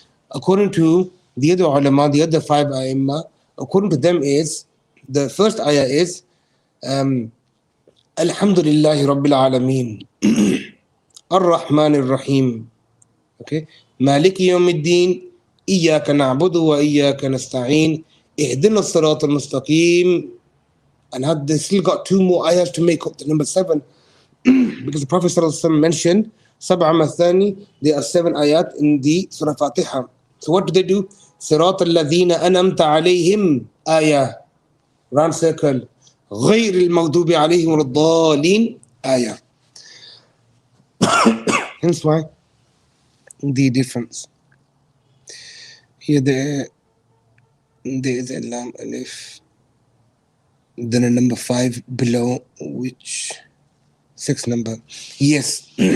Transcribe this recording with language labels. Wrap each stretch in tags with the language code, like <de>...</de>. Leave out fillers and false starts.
<en>According to the other ulama, the other 5 a'imma, according to them is, the first ayah is Alhamdulillahi Rabbil Alameen, Ar-Rahmanir Rahim, okay, Maliki Yawmiddin,</en> <ar>إياك نعبد وإياك نستعين اهدنا الصراط المستقيم.</ar> <en>And they still got 2 more ayahs to make up to number 7. Because the Prophet ﷺ mentioned Sab'a Mathani, there are 7 ayat in the Surah Al-Fatiha. So what do?</en> <ar>صراط الذين أنعمت عليهم</ar> <en>ayah, round circle.</en> <ar>غير المغضوب عليهم ولا الضالين ayah.</ar> <en>Hence why the difference. Here there is a Lam Alif, then a number 5 below, which 6 number. Yes.</en>